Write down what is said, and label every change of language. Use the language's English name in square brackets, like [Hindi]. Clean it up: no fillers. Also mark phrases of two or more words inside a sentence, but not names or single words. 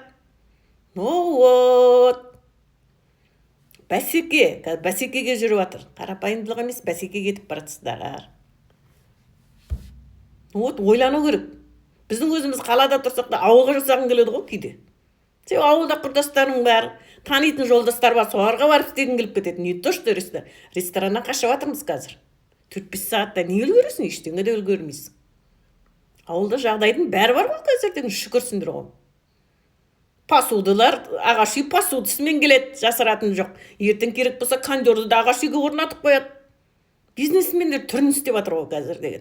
[Russian] Ну вот. [Kazakh] Бәсекеге жүріп жатыр. Қарапайымдылық емес, бәсекеге кетіп баратсыздар. Вот, ойлану керек. Біздің өзіміз қалада тұрсақ та ауылға жасағың келеді ғой кейде. Сен ауылда құрдастарың бар, танитын жолдастар бар, соларға барып істегің келіп кетеді. [Russian] Не то что [Kazakh] рестораннан қашып жатырмыз қазір. 4-5 сағатта не үлгересің? Ештеңе де үлгермейсің. Ауылда жағдайдың бәрі бар ғой қазір, шүкірсіңдер ғой. Посудылар, ағаш үй посудысымен келеді, жасыратын жоқ. Ертең керек болса, кондерді де ағаш үйге орнатып қояды. Бизнесмендер түрін істеп жатыр ғой қазір деген.